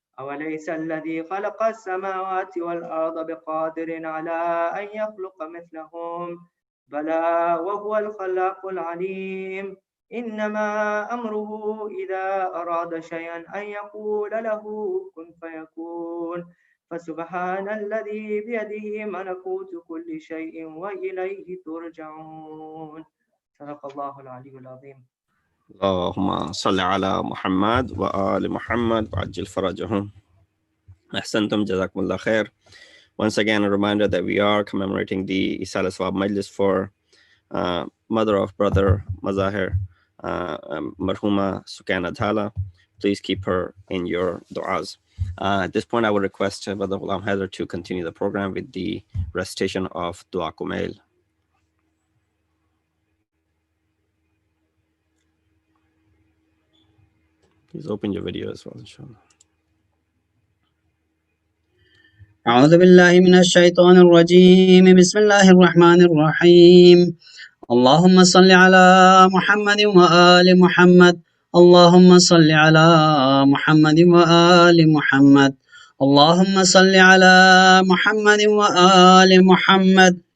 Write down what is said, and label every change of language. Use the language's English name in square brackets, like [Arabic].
[Arabic] أوليس الذي خلق السماوات والأرض بقادر على أن يخلق مثلهم بلى وهو الخلاق العليم إنما أمره إذا أراد شيئا أن يقول له كن فيكون فسبحان الذي بيده ملكوت كل شيء وإليه ترجعون. صدق الله العلي العظيم. اللهم صل على محمد وآل محمد وعجل فرجهم. Ahsantum, jazakumullah khair. [English] Once again, a reminder that we are commemorating the Eisal-e-Thawab Majlis for mother of brother Mazahir, Marhuma Sukana Thala. Please keep her in your du'as. At this point, I would request Brother Ghulam Haider to continue the program with the recitation of Dua Kumail. Please open your video as well, inshallah. [Arabic] أعوذ بالله من الشيطان الرجيم. بسم الله الرحمن الرحيم. اللهم صل على محمد وآل محمد. اللهم صل على محمد وآل محمد. اللهم صل على محمد وآل محمد.